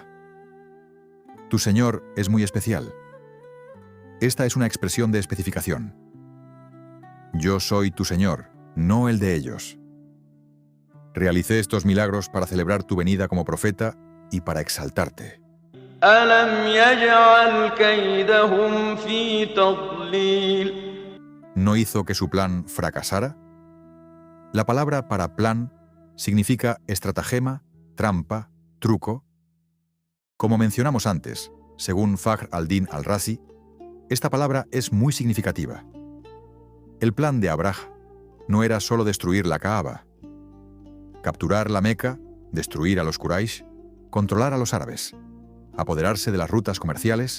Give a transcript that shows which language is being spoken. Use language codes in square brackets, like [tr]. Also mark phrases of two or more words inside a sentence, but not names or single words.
[es] Tu Señor es muy especial. Esta es una expresión de especificación. Yo soy tu Señor, no el de ellos. Realicé estos milagros para celebrar tu venida como profeta y para exaltarte. [ar] ألم يجعل كيدهم في تضليل [es] ¿No hizo que su plan fracasara? La palabra para plan significa estratagema, trampa, truco. Como mencionamos antes, según Fakhr al-Din al-Razi, esta palabra es muy significativa. El plan de Abraha no era solo destruir la Kaaba, capturar la Meca, destruir a los Quraysh, controlar a los árabes, apoderarse de las rutas comerciales.